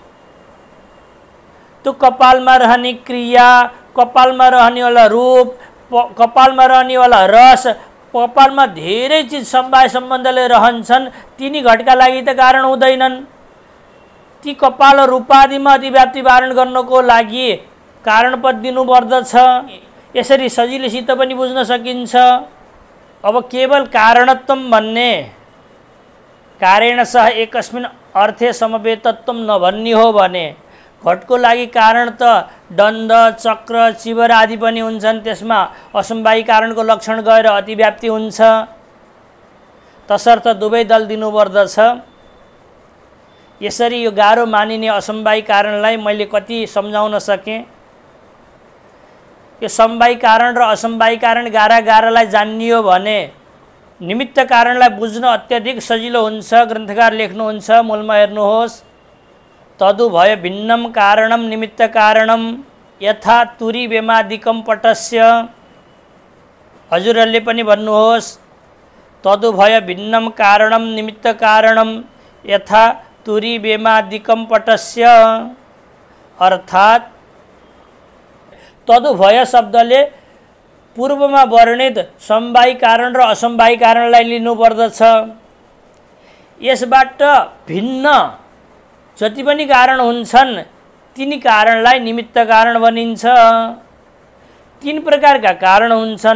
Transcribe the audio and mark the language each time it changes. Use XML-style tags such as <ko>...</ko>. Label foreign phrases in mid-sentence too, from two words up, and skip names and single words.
<ne>त्यो कपालमा रहने क्रिया, कपालमा रहने वाला रूप, कपालमा रहने वाला रस, कपालमा धेरै चिज समवाय सम्बन्धले रहन्छन्। तिनी घटका लागि त कारण हुँदैनन्। ती कपाल रूपादिमा अतिव्याप्ति वारण गर्नको लागि कारणपद दिनुपर्दछ। यसरी सजिलैसित पनि बुझ्न सकिन्छ। अब केवल कारणत्वम भन्ने</ne> <sa>कार्येण सह एकस्मिन् अर्थे समवेतत्वम</sa> <ne>नभन्ने हो भने घटको लागि कारण त दण्ड, चक्र, चिवर आदि पनि हुन्छन्। त्यसमा असमवायी कारणको लक्षण गएर अतिव्याप्ति हुन्छ। तसर्थ दुवै दल दिनुपर्दछ। यसरी यो गाह्रो मानिने असमवायी कारणलाई मैले कति सम्झाउन सकेँ। यो समवायी कारण र असमवायी कारण गारा गारालाई जानियो भने निमित्त कारणलाई बुझ्न अत्यधिक सजिलो हुन्छ। ग्रन्थकार लेख्नुहुन्छ, मूलमा हेर्नुहोस्,</ne> <sa>तदु भय भिन्नम कारणम निमित्त कारणम यथा तुरी वेमादिकम पटस्य।</sa> <ne>हजुरहरूले पनि भन्नुहोस्,</ne> <sa>तदु भय भिन्नम कारणम निमित्त कारणम यथा तुरी वेमादिकम पटस्य।</sa> <ne>अर्थात् तदुभय शब्दले पूर्वमा वर्णित समवायी कारण र असमवायी कारणलाई लिनुपर्दछ। यसबाट भिन्न जति पनि कारण हुन्छन् तिनी कारणलाई निमित्त कारण भनिन्छ। तीन प्रकारका कारण हुन्छन्।</ne>